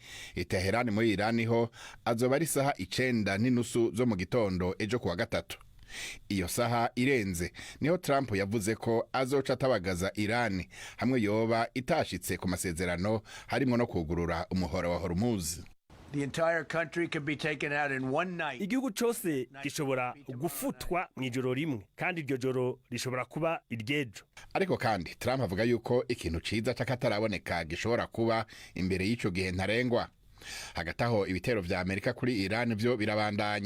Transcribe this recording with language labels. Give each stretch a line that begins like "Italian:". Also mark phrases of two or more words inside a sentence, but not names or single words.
Rundi: I Teherani muri Irani ho azoba ari isaha 9:30 zo mu gitondo ejo kuwa gatatu. Iyo saha irenze niho Trump yavuze ko azoca atabagaza Irani hamwe yoba itashitse ku masezerano harimo no kugurura umuhora wa Hormuz.
English: The entire country can be taken out in one night.
Kinyarwanda: Igihugu cyose gishobora gufutwa mu ijoro rimwe kandi iryo joro rishobora kuba iryejo.
Rundi: Ariko kandi Trump avuga yuko ikintu ciza cy'akataraboneka gishobora kuba imbere y'ico gihe ntarengwa. Hagati aho ibitero vya Amerika kuri Iran vyo birabandanya.